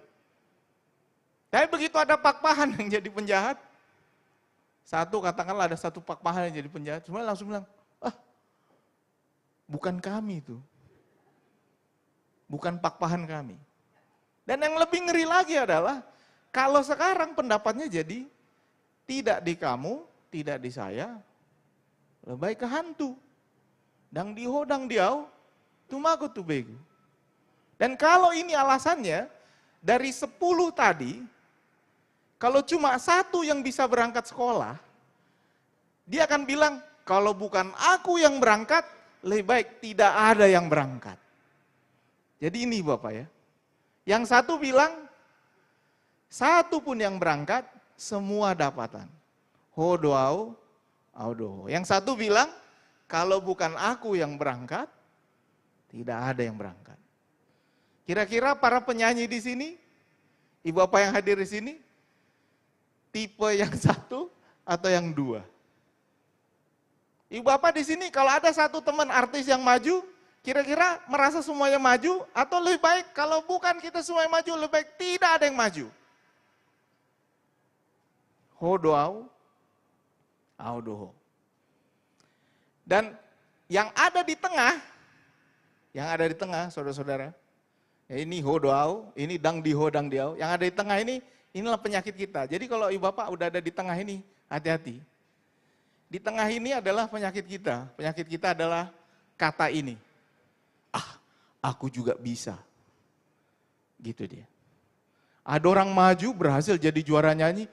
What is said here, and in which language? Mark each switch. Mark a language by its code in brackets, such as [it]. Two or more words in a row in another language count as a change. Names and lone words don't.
[id] Tapi begitu ada Pakpahan yang jadi penjahat, katakanlah ada 1 Pakpahan yang jadi penjahat, semua langsung bilang, bukan kami itu. bukan pak-pahan kami. Dan yang lebih ngeri lagi adalah, kalau sekarang pendapatnya jadi, tidak di kamu, tidak di saya, lebih baik ke hantu. [bbc] Dang diho, dang diau, tumago tu bego. [id] Dan kalau ini alasannya, dari 10 tadi, kalau cuma 1 yang bisa berangkat sekolah, dia akan bilang, kalau bukan aku yang berangkat, lebih baik tidak ada yang berangkat. Jadi ini Bapak ya. Yang satu bilang, 1 pun yang berangkat, semua dapatan. [bbc] Hodoau, audo. [id] Yang satu bilang, kalau bukan aku yang berangkat, tidak ada yang berangkat. Kira-kira para penyanyi di sini, ibu bapak yang hadir di sini, tipe yang 1 atau yang 2? Ibu bapak di sini kalau ada 1 teman artis yang maju, kira-kira merasa semuanya maju atau lebih baik kalau bukan kita semuanya maju, lebih baik tidak ada yang maju. [bbc] Hodoau, audoho. [id] Dan yang ada di tengah, saudara-saudara, ya ini hodoau, ini [bbc] dang diho, dang diau, [id] yang ada di tengah ini, inilah penyakit kita. Jadi kalau ibu bapak udah ada di tengah ini, hati-hati. Di tengah ini adalah penyakit kita. Penyakit kita adalah kata ini. Aku juga bisa. Gitu dia. Ada orang maju berhasil jadi juara nyanyi.